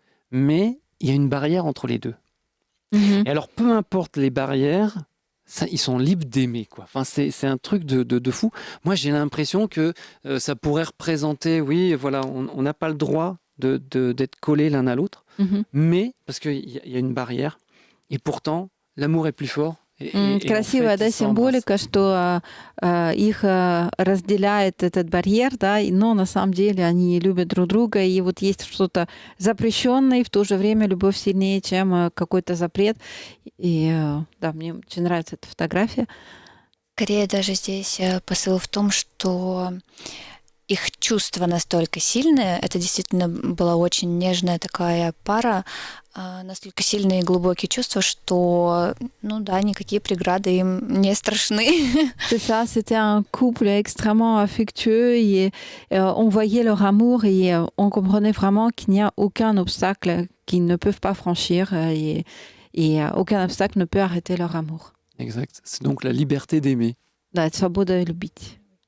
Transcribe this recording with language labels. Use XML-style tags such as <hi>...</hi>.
<fr>Mais il y a une barrière entre les deux. Mm-hmm. Et alors, peu importe les barrières, ils sont libres d'aimer, quoi. Enfin, c'est un truc de fou. Moi, j'ai l'impression que ça pourrait représenter, oui, voilà, on n'a pas le droit d'être collés l'un à l'autre, mais parce qu'il y a une barrière, et pourtant, l'amour est plus fort.</fr> <ru>Красивая, да, символика, что их разделяет этот барьер, да, но на самом деле они любят друг друга, и вот есть что-то запрещенное, и в то же время любовь сильнее, чем какой-то запрет. И да, мне очень нравится эта фотография. Скорее даже здесь посыл в том, что их чувства настолько сильные, это действительно была очень нежная такая пара, настолько сильные и глубокие чувства, что, ну да, никакие преграды им не страшны.</ru> <fr>C'est ça, c'était un couple extrêmement affectueux et on voyait leur amour et on comprenait vraiment qu'il n'y a aucun obstacle qu'ils ne peuvent pas franchir et aucun obstacle ne peut arrêter leur amour. Exact. C'est donc la liberté d'aimer.</fr> <ru>Да, свобода любить.</ru>